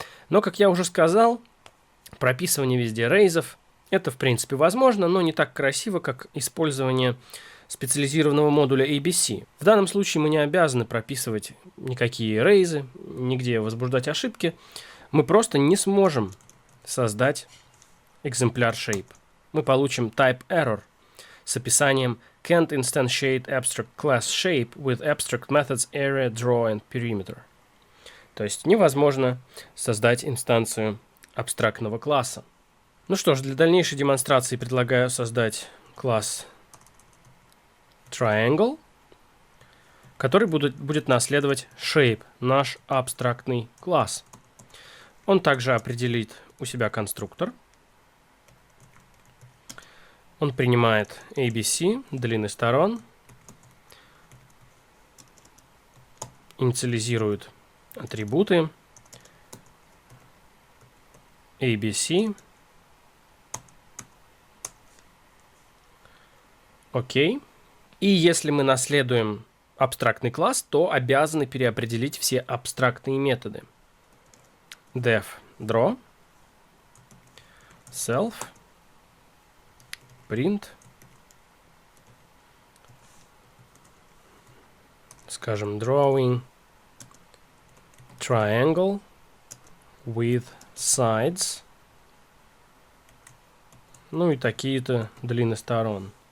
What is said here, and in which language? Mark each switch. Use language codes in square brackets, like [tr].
[ru] Но, как я уже сказал, прописывание везде рейзов это в принципе возможно, но не так красиво, как использование специализированного модуля ABC. В данном случае мы не обязаны прописывать никакие рейзы, нигде возбуждать ошибки. Мы просто не сможем создать экземпляр shape. Мы получим [en] type error [ru] с описанием [en] can't instantiate abstract class shape with abstract methods area, draw and perimeter. [ru] То есть невозможно создать инстанцию абстрактного класса. Ну что ж, для дальнейшей демонстрации предлагаю создать класс triangle, который будет наследовать shape, наш абстрактный класс. Он также определит у себя конструктор. Он принимает ABC, длины сторон, инициализирует атрибуты ABC. Окей. И если мы наследуем абстрактный класс, то обязаны переопределить все абстрактные методы. [en] Def draw, self, print, [ru] скажем, [en] drawing triangle with sides, [ru] ну и такие-то длины сторон.